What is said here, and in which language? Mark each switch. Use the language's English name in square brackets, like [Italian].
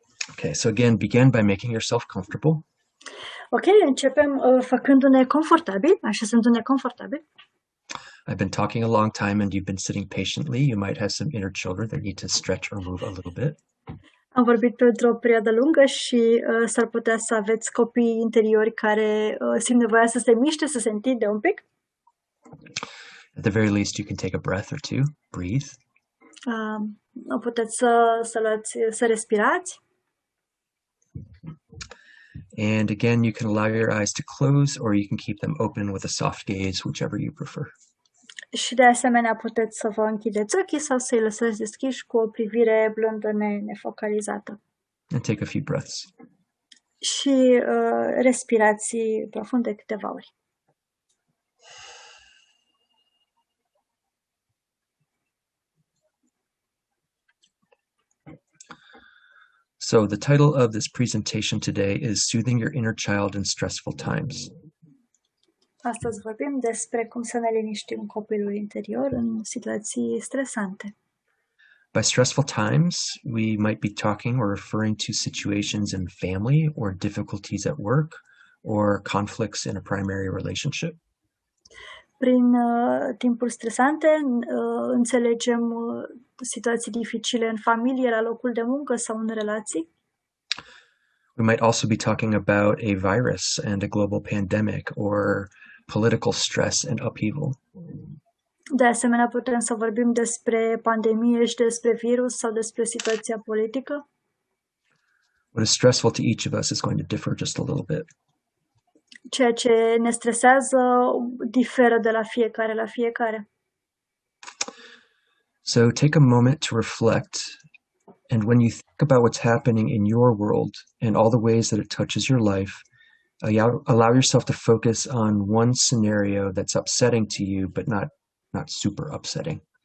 [English] Okay, so again, begin by making yourself comfortable. [Romanian] Ok, începem făcându-ne confortabili, așezându-ne confortabil. [English] I've been talking a long time and you've been sitting patiently. You might have some inner children that need to stretch or move a little bit. [Romanian] Am vorbit pentru o perioadă lungă și s-ar putea să aveți copii interiori care simt nevoia să se miște, să se întinde un pic. [English] At the very least, you can take a breath or two, breathe. [Romanian] Puteți să respirați. [English] And again, you can allow your eyes to close or you can keep them open with a soft gaze, whichever you prefer. [Romanian] Și de asemenea puteți să vă închideți ochii sau să-i lăsați deschiși cu o privire blândă nefocalizată. [English] And take a few breaths. [Romanian] și respirații profunde câteva ori. [English] So the title of this presentation today is Soothing Your Inner Child in Stressful Times. [Romanian] Astăzi vorbim despre cum să ne liniștim copilul interior în situații stresante. [English] By stressful times, we might be talking or referring to situations in family or difficulties at work or conflicts in a primary relationship. [Romanian] Prin timpuri stresante înțelegem situații dificile în familie, la locul de muncă sau în relații. [English] We might also be talking about a virus and a global pandemic or political stress and upheaval. [Romanian] De asemenea, putem să vorbim despre pandemie și despre virus sau despre situația politică. [English] What is stressful to each of us is going to differ just a little bit. [Romanian] Ceea ce ne stresează diferă de la fiecare la fiecare. [English] So take a moment to reflect, and when you think about what's happening in your world and all the ways that it touches your life, allow yourself to focus on one scenario that's upsetting to you, but not super upsetting.